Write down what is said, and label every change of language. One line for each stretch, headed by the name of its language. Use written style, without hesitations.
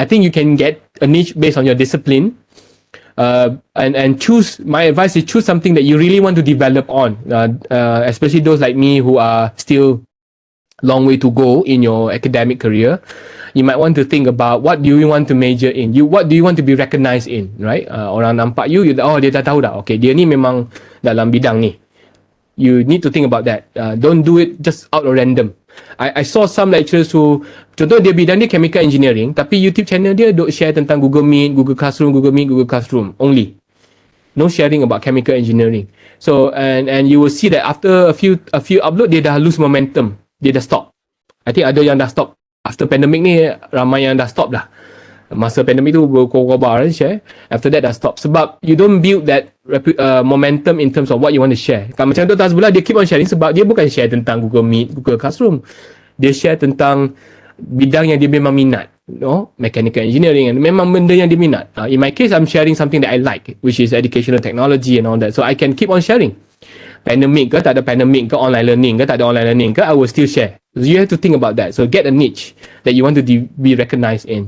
English: I think you can get a niche based on your discipline. And choose, my advice is choose something that you really want to develop on. Especially those like me who are still long way to go in your academic career. You might want to think about what do you want to major in? What do you want to be recognized in, right?
Malay: Orang nampak
English: you
Malay: dia dah tahu dah. Okay, dia ni memang dalam bidang ni.
English: You need to think about that. Don't do it just out of random. I saw some lecturers who,
Malay: contoh dia bidang dia
English: chemical engineering,
Malay: tapi
English: YouTube channel
Malay: dia duk share tentang
English: Google Meet, Google Classroom, only. No sharing about chemical engineering. So and you will see that after a few upload,
Malay: dia dah
English: lose momentum.
Malay: Dia dah stop.
English: I think
Malay: ada yang dah stop.
English: After pandemic
Malay: ni, ramai yang dah stop dah. Masa pandemic tu berkobar share. After that dah stop. Sebab
English: you don't build that momentum in terms of what you want to share.
Malay: Kalau macam tu sebelah, dia
English: keep on sharing
Malay: sebab dia bukan share tentang Google Meet, Google Classroom. Dia share tentang bidang yang dia memang minat.
English: Mechanical engineering.
Malay: Memang benda yang dia minat.
English: In my case, I'm sharing something that I like, which is educational technology and all that. So I can keep on sharing.
Malay: Pandemic ke, tak ada pandemic ke, online learning ke, tak ada online learning ke,
English: I will still share. So you have to think about that. So get a niche that you want to be recognized in.